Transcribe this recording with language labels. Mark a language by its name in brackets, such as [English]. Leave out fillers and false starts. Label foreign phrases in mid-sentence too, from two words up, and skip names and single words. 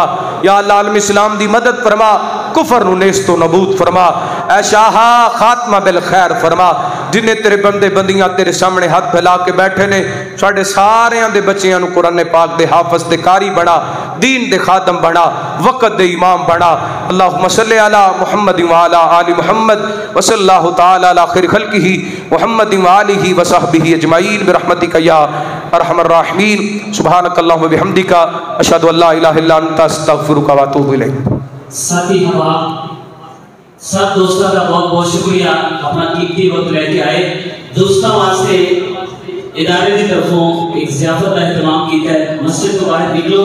[Arabic] يا الله [Punjabi] عالم اسلام دی مدد فرما، کفر نوں نیستو نبود فرما. اے شاہا خاتمہ بل خیر فرما۔ جنہیں تیرے بندے بندیاں تیرے سامنے ہاتھ پھیلا کے بیٹھے نے، ساڈے ساریاں دے بچیاں نوں قرآن پاک دے حافظ دے قاری بنا، دین دے خادم بنا، وقت دے امام بنا. [Arabic] اللهم صل على محمد وعلى آل محمد وصلى الله تعالى على خير خلقه محمد وآله وصحبه أجمعين برحمتك يا أرحم الراحمين. سبحانك اللهم وبحمدك أشهد أن لا إله إلا أنت أستغفرك وأتوب إليك. [Urdu] ساتھی ہم سب دوستوں کا بہت بہت شکریہ، اپنا قیمتی وقت لیکے آئے. دوستوں واسطے ادارے کی طرفوں ایک ضیافت کا اہتمام کیا ہے. مسجد کو باہر نکلو.